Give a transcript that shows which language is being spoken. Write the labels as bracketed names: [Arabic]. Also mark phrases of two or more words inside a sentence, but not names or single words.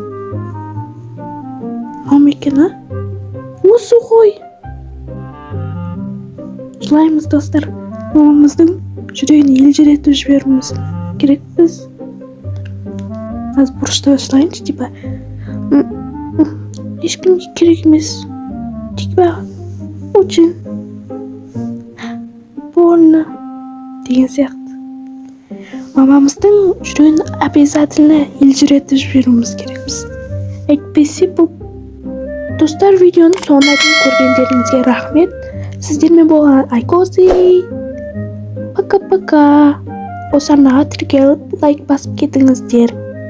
[Kazakh] Мам екен, а? Осы ғой. Жылаймыз, достар. Мамамыздың жүрегін елжіретіп жіберуіміз керек біз. Аз бұрышта жылайыншы, типа. Ешкімге керек емес. [Russian] Типа, очень больно [Kazakh] деген сияқты. Мамамыздың жүрегін обязательно елжіретіп жіберуіміз керекпіз. Әйтпесе бұл. Достар, видеоны соңына дейін көргендеріңізге рахмет. Сіздермен болған Айкози. [Russian] Пока-пока. [Kazakh] Осы арнаға тіркеліп лайк басып кетіңіздер.